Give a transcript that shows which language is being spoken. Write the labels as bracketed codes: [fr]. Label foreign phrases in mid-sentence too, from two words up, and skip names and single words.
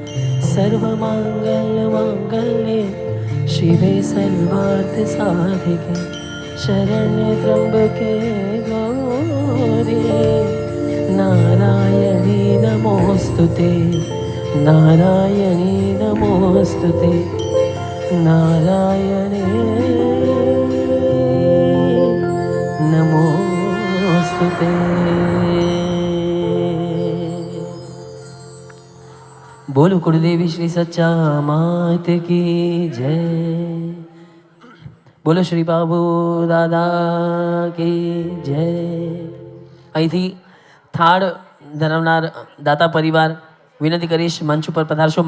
[sa] सर्वमाङ्गल्यमाङ्गल्ये शिवे सर्वार्थसाधिके शरण्ये त्र्यम्बके गौरी नारायणी नमोऽस्तुते नारायणी नमोऽस्तुते नारायणे नमोऽस्तुते. [gu] બોલો કુળદેવી શ્રી સચ્ચા માત [hi] की जय. [gu] બોલો શ્રી બાબુ દાદા [hi] की जय. [gu] અહીંથી થાળ ધરાવનાર દાતા પરિવાર વિનંતી કરીશ મંચ ઉપર પધારશો.